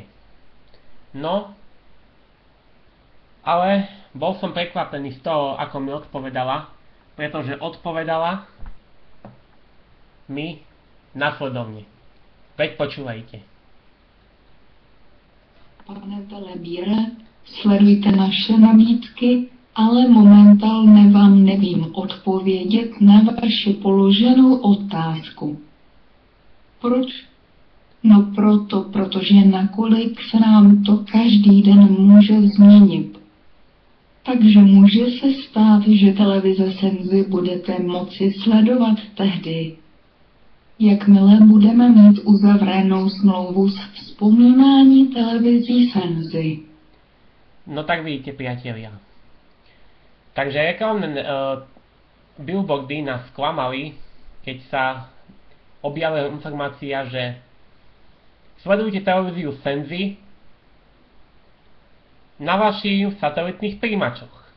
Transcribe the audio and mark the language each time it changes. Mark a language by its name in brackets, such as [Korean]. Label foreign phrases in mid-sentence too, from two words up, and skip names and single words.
[Slovak] No, ale bol som prekvapený z toho, ako mi odpovedala, pretože odpovedala mi nasledovne. Veď počúvajte. [Czech] Pane Telebíre, sledujte naše nabídky, ale momentálně vám nevím odpovědět na vaši položenou otázku. Proč? No protože nakolik se nám to každý den může změnit. Takže může se stát, že televize Senzi budete moci sledovat tehdy, jakmile budeme mít uzavřenou smlouvu s vzpomínání televizí Senzi. [Slovak] No tak vidíte, priatelia. Takže reklamné billboardy nás sklamali, keď sa objavila informácia, že sledujte televíziu Senzi na vašich satelitných prijímačoch.